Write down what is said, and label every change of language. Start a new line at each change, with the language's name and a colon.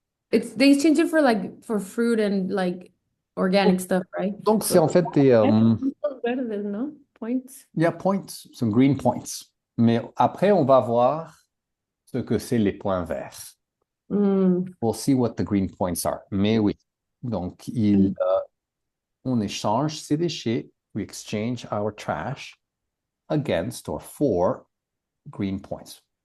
English: They change it for like for fruit and like organic stuff, right?
French: Donc c'est en fait des.
Spanish: Verdes, non? Points.
French: Il y a points, some green points. Mais après, on va voir ce que c'est les points verts. Mm.
English: We'll see what the green points are.
French: Mais oui. Donc, on échange ses déchets.
English: We exchange our trash against or for green points.